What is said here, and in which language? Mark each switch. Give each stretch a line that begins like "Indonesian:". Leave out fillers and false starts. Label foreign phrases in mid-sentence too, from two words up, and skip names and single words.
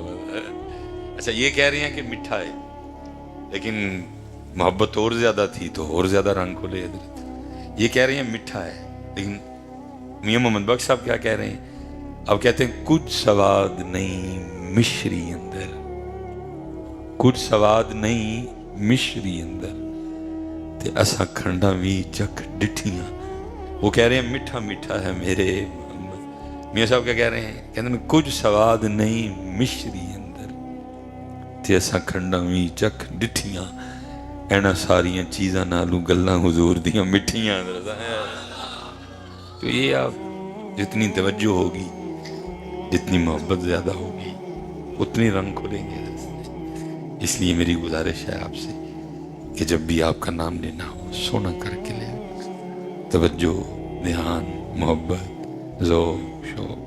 Urdu: اچھا یہ کہہ رہے ہیں کہ میٹھا ہے، لیکن محبت اور زیادہ تھی تو اور زیادہ رنگ کھلے حضرت. یہ کہہ رہے ہیں میٹھا ہے، لیکن میاں محمد بخش صاحب کیا کہہ رہے ہیں؟ اب کہتے ہیں
Punjabi: کچھ سواد نہیں مشری اندر، کچھ سواد نہیں مشری اندر، تے اسا کھنڈا بھی چکھ ڈٹھیاں.
Urdu: وہ کہہ رہے ہیں میٹھا میٹھا ہے میرے محمد. میاں صاحب کیا کہہ رہے ہیں؟ کہتے ہیں
Punjabi: کچھ سواد نہیں مشری اندر، تے اسا کھنڈا بھی چکھ ڈٹھیاں. اینا ساریاں چیزاں نالوں گلاں حضور دیاں مٹھیاں.
Urdu: تو یہ آپ جتنی توجہ ہوگی، جتنی محبت زیادہ ہوگی، اتنی رنگ کھلیں گے. اس لیے میری گزارش ہے آپ سے کہ جب بھی آپ کا نام لینا ہو سونا کر کے لے، توجہ، دھیان، محبت، ذوق، شوق.